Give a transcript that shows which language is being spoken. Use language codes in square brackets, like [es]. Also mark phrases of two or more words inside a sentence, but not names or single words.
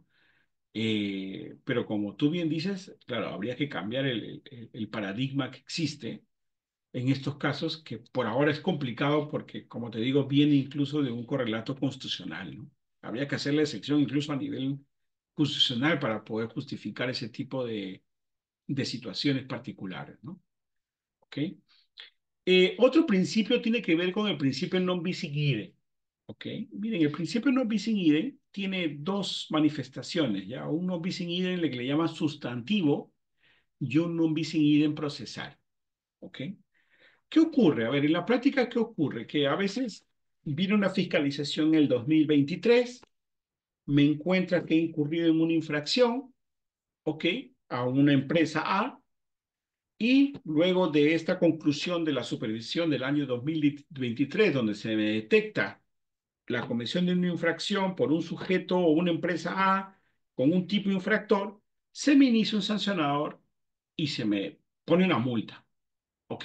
[es] Pero como tú bien dices, claro, habría que cambiar el paradigma que existe en estos casos, que por ahora es complicado porque, como te digo, viene incluso de un correlato constitucional, ¿no? Habría que hacer la excepción incluso a nivel constitucional para poder justificar ese tipo de situaciones particulares, ¿no? ¿Ok? Otro principio tiene que ver con el principio [la] non bis in idem. [es] ¿Ok? Miren, el principio [la] non bis in idem [es] tiene dos manifestaciones, ¿ya? Un [la] non bis in idem [es] que le llaman sustantivo y un [la] non bis in idem [es] procesal. ¿Ok? ¿Qué ocurre? A ver, en la práctica, ¿qué ocurre? Que a veces viene una fiscalización en el 2023, me encuentra que he incurrido en una infracción, ¿ok? A una empresa A, y luego de esta conclusión de la supervisión del año 2023, donde se me detecta la comisión de una infracción por un sujeto o una empresa A con un tipo infractor, se me inicia un sancionador y se me pone una multa, ¿ok?